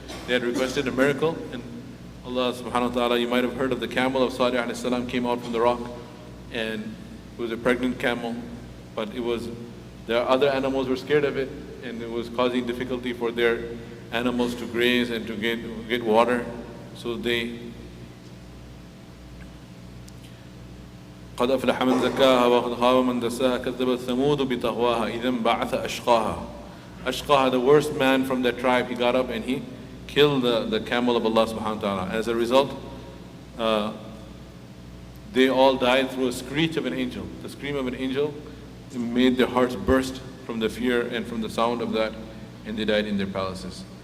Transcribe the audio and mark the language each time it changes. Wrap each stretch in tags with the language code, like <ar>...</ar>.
<en>They had requested a miracle, and Allah subhanahu wa ta'ala, you might have heard of the camel of Salih alayhi salam came out from the rock, and it was a pregnant camel, but the other animals were scared of it, and it was causing difficulty for their animals to graze and to get water. So they</en> <ar>قد أفلح من زكاها وقد خاب من دساها كذبت ثمود بطغواها إذا انبعث أشقاها.</ar> <en>Ashqaha, the worst man from that tribe, he got up and he killed the camel of Allah subhanahu wa ta'ala. As a result, they all died through a screech of an angel. The scream of an angel made their hearts burst, from the fear and from the sound of that, and they died in their palaces.</en>